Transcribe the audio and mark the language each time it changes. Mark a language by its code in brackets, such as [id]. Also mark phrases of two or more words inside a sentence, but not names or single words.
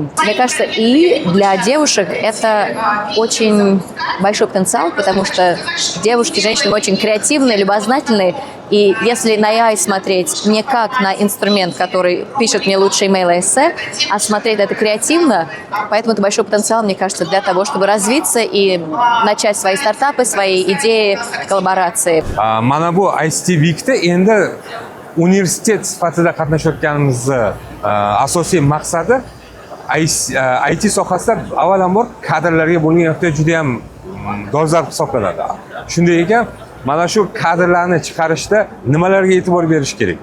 [ru] Мне кажется, и для девушек это очень большой потенциал, потому что девушки, женщины очень креативные, любознательные. И если на AI смотреть не как на инструмент, который пишет мне лучшие имейлы, эссе, а смотреть это креативно, поэтому это большой потенциал, мне кажется, для того, чтобы развиться и начать свои стартапы, свои идеи, коллаборации. [uz] Mana bu ICTvikda endi universitet sifatida qatnashayotganimizni asosiy maqsadi IT sohasida avvalambor kadrlarga bo'lgan ehtiyoj juda ham dolzarb hisoblanadi. Shunday ekan, mana shu kadrlarni chiqarishda nimalarga e'tibor berish kerak?